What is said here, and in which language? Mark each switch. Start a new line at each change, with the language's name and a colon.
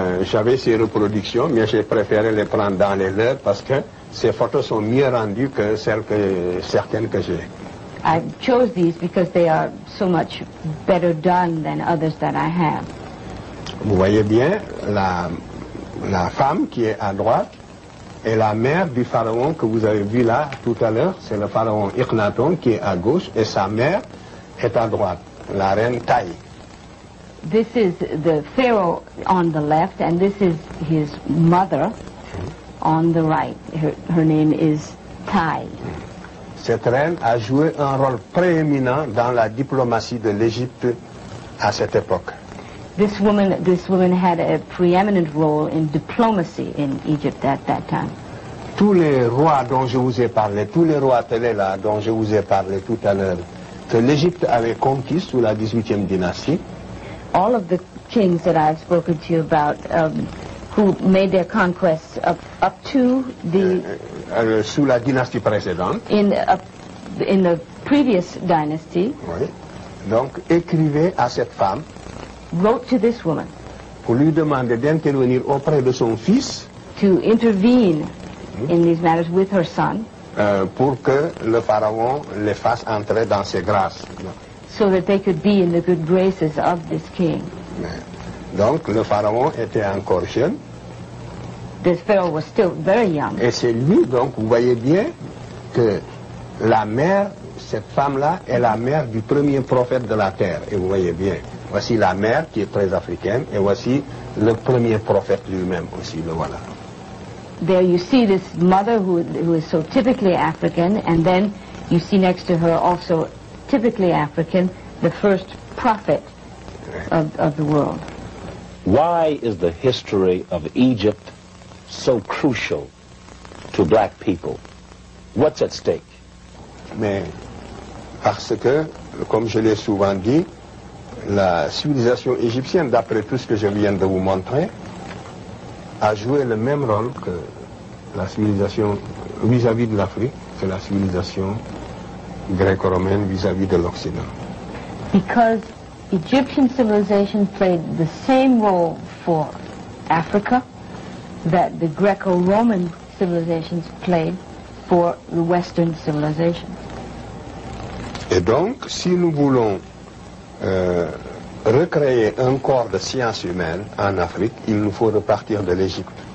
French: J'avais ces reproductions, mais j'ai préféré les prendre dans les leurs parce que ces photos sont mieux rendues que certaines que j'ai.
English: I chose these because they are so much better done than others that I have.
French: Vous voyez bien, la femme qui est à droite est la mère du pharaon que vous avez vu là tout à l'heure. C'est le pharaon Akhenaton qui est à gauche et sa mère est à droite, la reine Taï.
English: This is the pharaoh on the left and this is his mother on the right. Her name is Tai.
French: Cette reine a joué un rôle prééminent dans la diplomatie de l'Égypte à cette époque.
English: This woman had a preeminent role in diplomacy in Egypt at that time.
French: Tous les rois dont je vous ai parlé, tous les rois télé là dont je vous ai parlé tout à l'heure, que l'Égypte avait conquis sous la 18e dynastie.
English: All of the kings that I've spoken to you about, who made their conquests up to the
French: sous la dynastie précédente.
English: In the previous dynasty.
French: Oui. Donc écrivait à cette femme.
English: Wrote to this woman.
French: Pour lui demander d'intervenir auprès de son fils.
English: To intervene in these matters with her son.
French: Pour que le pharaon les fasse entrer dans ses grâces.
English: So that they could be in the good graces of this king.
French: Donc le pharaon était encore jeune.
English: This pharaoh was still very young.
French: Et c'est lui, donc, vous voyez bien que la mère, cette femme-là, est la mère du premier prophète de la terre. Et vous voyez bien, voici la mère qui est très africaine, et voici le premier prophète lui-même aussi, le voilà.
English: there you see this mother who is so typically African, and then you see next to her also typically African, the first prophet of the world. Why is the history of Egypt so crucial to black people? What's at stake?
French: Mais parce que, comme je l'ai souvent dit, la civilisation égyptienne, d'après tout ce que je viens de vous montrer, a joué le même rôle que la civilisation vis-à-vis de l'Afrique, que la civilisation gréco-romaine vis-à-vis de l'Occident.
English: Because Egyptian civilization played the same role for Africa that the Greco-Roman civilizations played for the Western civilization.
French: Et donc, si nous voulons recréer un corps de sciences humaines en Afrique, il nous faut repartir de l'Égypte.